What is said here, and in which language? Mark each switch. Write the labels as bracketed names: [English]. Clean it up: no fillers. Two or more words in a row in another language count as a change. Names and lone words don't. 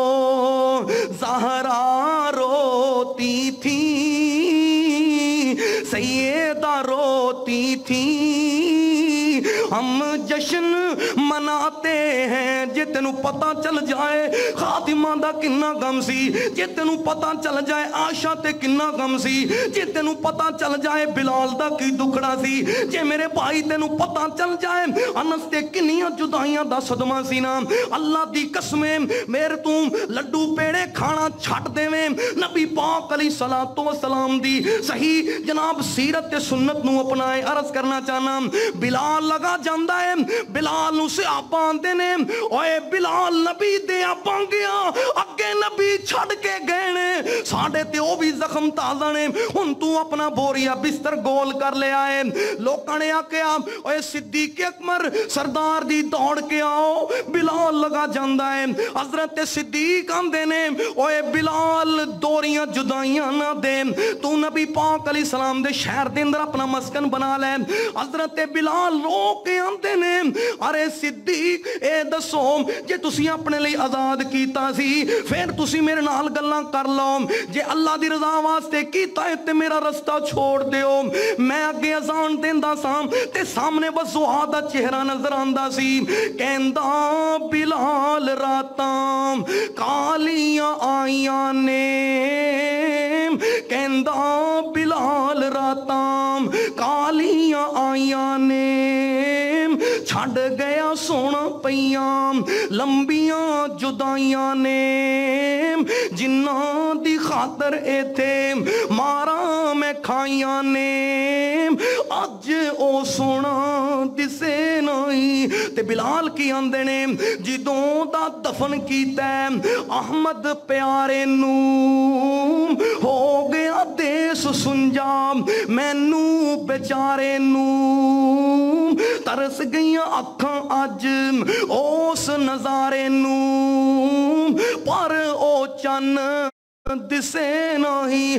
[Urdu] زہرا روتی تھی سیدہ روتی تھی، ہم جشن مناتے ہیں۔ [Punjabi] جے تینوں پتہ چل جائے خاتمہ دا کنا غم سی، جے تینوں پتہ چل جائے عائشہ تے کنا غم سی، جے تینوں پتہ چل جائے بلال دا کی دکھڑا سی، جے میرے بھائی تینوں پتہ چل جائے انس تے کنیاں جدائیاں دا صدمہ سی نا، اللہ دی قسمیں میرے تو لڈو پیڑے کھانا چھٹ دیویں۔ نبی پاک [Arabic] علیہ الصلوۃ والسلام [Punjabi] دی صحیح جناب سیرت تے سنت نو اپنائے۔ عرض کرنا چاہنا بلال لگا جاندا ہے، بلال نو صحابہ آندے نے اوئے بلال نبی دے آپاں گیا، اگے نبی چھڑ کے گئے نے، ساڈے تے او بھی زخم تازہ نے، ہن تو اپنا بوریا بستر گول کر لے آئے۔ لوکاں نے آکھیا اوئے صدیق اکبر سردار دی دوڑ کے آؤ، بلال لگا جاندا ہے۔ حضرت صدیق آندے نے اوئے بلال دوریاں جدائیاں نہ دے، تو نبی پاک [Arabic] علیہ السلام [Punjabi] دے شہر دے اندر اپنا مسکن بنا لے۔ حضرت بلال رو کے آندے نے ارے صدیق اے دسو جے تسی اپنے لئی آزاد کیتا سی پھر تسی میرے نال گلاں کر لو، جے اللہ دی رضا واسطے کیتا ہے تے میرا رستہ چھوڑ دیو۔ میں اگے اذان دیندا ساں تے سامنے وضحا دا چہرہ نظر آندا سی، کہندا بلال راتاں کالیاں آئیاں نے، کہندا بلال راتاں کالیاں آئیاں نے، چھڑ گیا سونا پیاں لمبیاں جدائیاں نے، جنہاں دی خاطر ایتھے مارا میں کھائیاں نے، اج او سونا دسے نہیں۔ تے بلال کی آندے نے جدوں دا دفن کیتا ہے احمد پیارے نو، ہو گیا دیس سنجا مینوں بیچارے نو، ترس گئیاں اکھاں اج اس نظارے نو، پر او چن دسے نہیں۔